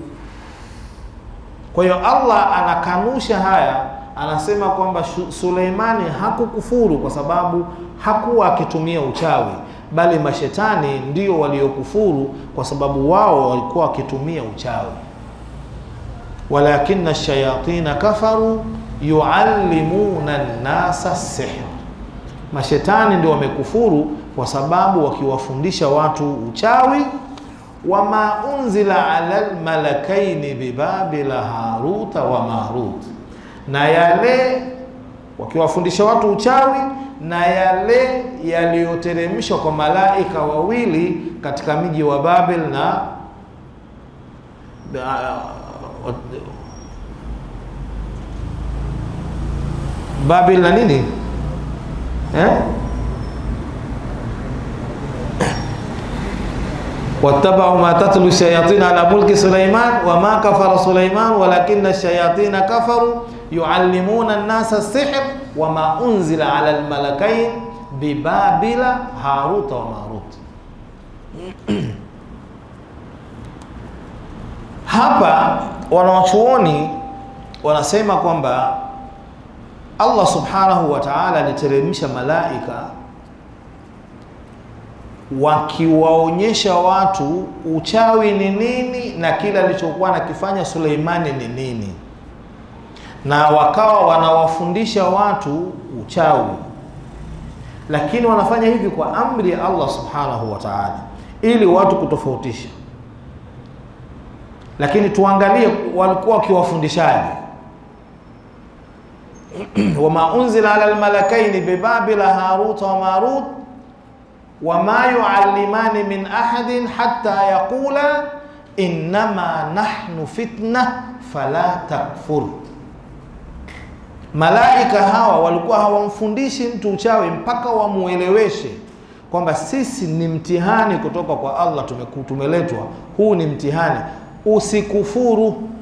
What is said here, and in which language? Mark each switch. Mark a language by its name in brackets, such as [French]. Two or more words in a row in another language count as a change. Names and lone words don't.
[Swahili] Kwa hiyo Allah anakanusha haya, anasema kwamba Suleimani hakukufuru kwa sababu hakuwa akitumia uchawi, bali mashetani ndio waliokufuru kwa sababu wao walikuwa wakitumia uchawi. [Arabic] ولكن الشياطين كفروا يعلمون الناس السحر, [Swahili] mashetani ndio wamekufuru kwa sababu wakiwafundisha watu uchawi. [Arabic] وما أنزل على الملكين ببابل هاروت وماروت, [Swahili] na yale wakiwafundisha watu uchawi na yale yaliyoteremshwa kwa malaika wawili katika miji wa Babel na Babel na nini [Arabic] واتبعوا ما تتلو الشياطين على ملك سليمان وما كفر سليمان ولكن الشياطين كفروا يعلمون الناس السحر وما أنزل على الملكين ببابل هاروت وماروت. [Swahili] Hapa wanawachuoni wanasema kwamba Allah [Arabic] سبحانه وتعالى [Swahili] aliteremsha malaika wakiwaonyesha watu uchawi ni nini na kila alichokuwa nakifanya Suleimani ni nini, na wakawa wanawafundisha watu uchawi, lakini wanafanya hivi kwa amri ya Allah [Arabic] سبحانه وتعالى [Swahili] ili watu kutofautisha. Lakini tuangalie walikuwa wakiwafundishaje. [Arabic] وما أنزل على الملكين ببابل هاروت وماروت وما يعلمان من أحد حتى يقولا إنما نحن فتنة فلا تكفر. [Swahili] Malaika hawa walikuwa hawamfundishi mtu uchawi mpaka wamueleweshe kwamba sisi ni mtihani kutoka kwa Allah, tumeletwa, huu ni mtihani, usikufuru.